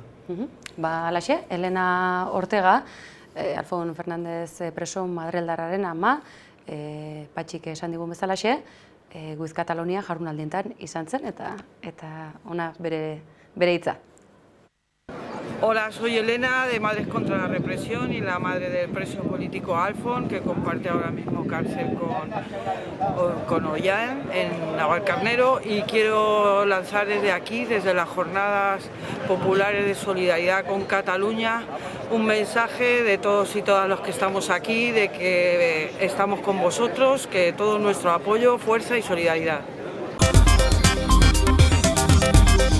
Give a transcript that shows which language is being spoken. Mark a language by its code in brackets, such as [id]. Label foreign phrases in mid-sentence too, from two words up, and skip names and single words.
[eu] Alaxe, Elena Ortega, Alfon Fernandez preso madrildarraren ama, Patxik esan digun bezalaxe, With Catalonia jardunaldientan izan zen, eta ona bere hitza. [es] Hola, soy Elena, de Madres contra la Represión y la madre del preso político Alfon, que comparte ahora mismo cárcel con Ollán en Navalcarnero, y quiero lanzar desde aquí, desde las jornadas populares de solidaridad con Cataluña, un mensaje de todos y todas los que estamos aquí, de que estamos con vosotros, que todo nuestro apoyo, fuerza y solidaridad.